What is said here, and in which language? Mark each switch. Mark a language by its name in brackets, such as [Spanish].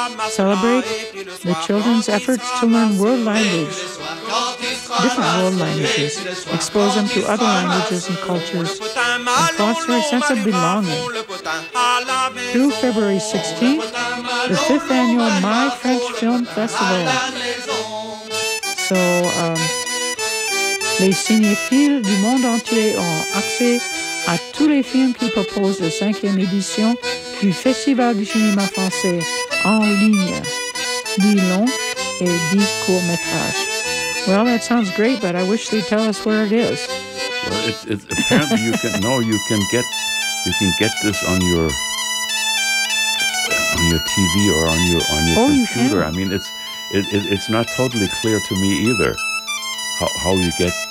[English] Celebrate the children's efforts to learn world language, different world languages, expose them to other languages and cultures, and foster a sense of belonging. Through February 16th, the 5th annual My French Film Festival. [French] So, les cinéphiles du monde entier ont accès à tous les films qui proposent la 5e édition du Festival du cinéma français en ligne, 10 longs et 10 courts-métrages. [English] Well, that sounds great, but I wish they'd tell us where it is. Well, it's apparently you can get this on your TV or on your computer. I mean, it's not totally clear to me either how you get.